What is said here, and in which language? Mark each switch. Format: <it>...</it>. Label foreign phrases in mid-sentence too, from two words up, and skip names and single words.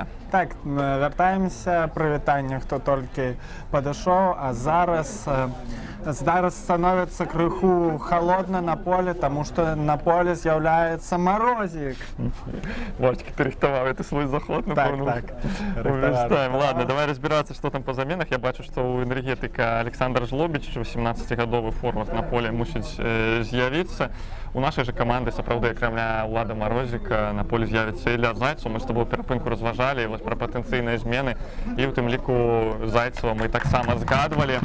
<be>Так, вяртаемся. Прывітанне, хто толькі падышоў, а зараз становіцца крыху халодна на поле, таму што на поле з'яўляецца марозік. Варчик, ты рыхтаваў это свой заход, напэўна. Так, рыхтаваў.</be> <ru>Ладно, давай разбираться, что там по заменах.</ru> <be>Я бачу, што у Энергетыка Александр Жлобіч, 18-гадовы форвард на поле, мусіць з'явіцца. У нашай же каманды сапраўды, акрамя Улада Марозіка, на поле з'явіцца Ілля Зайцаў. Мы з тобой перапынку разважалі вось пра патэнцыйныя змены, і ў тым ліку Зайцева мы таксама згадвалі.</be>